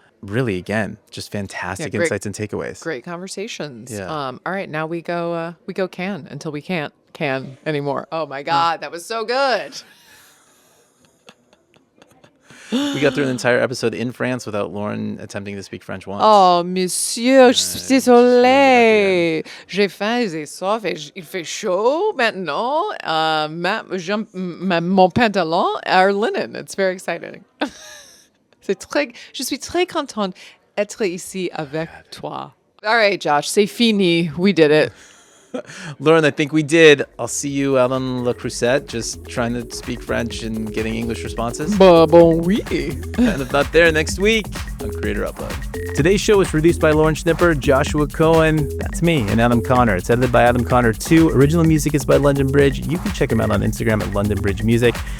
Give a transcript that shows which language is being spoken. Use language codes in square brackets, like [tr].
[en] Really, again, just fantastic insights and takeaways. Great conversations. Yeah. All right, now we go Cannes until we can't can anymore. Oh my God, that was so good. We got through an entire episode in France without Lauren attempting to speak French once. [fr] Oh, monsieur, je suis désolée. J'ai faim, j'ai soif, et il fait chaud maintenant. Mon pantalon [en] are linen. It's very exciting. [fr] Je suis très contente d'être ici avec toi. [en] All right, Josh, [fr] c'est fini. [en] We did it. Lauren, I think we did. I'll see you out on La Crusette, just trying to speak French and getting English responses. [fr] Bon oui. [en] And if not there, next week on Creator Upload. Today's show was produced by Lauren Schnipper, Joshua Cohen, that's me, and Adam Connor. It's edited by Adam Connor too. Original music is by London Bridge. You can check him out on Instagram at London Bridge Music.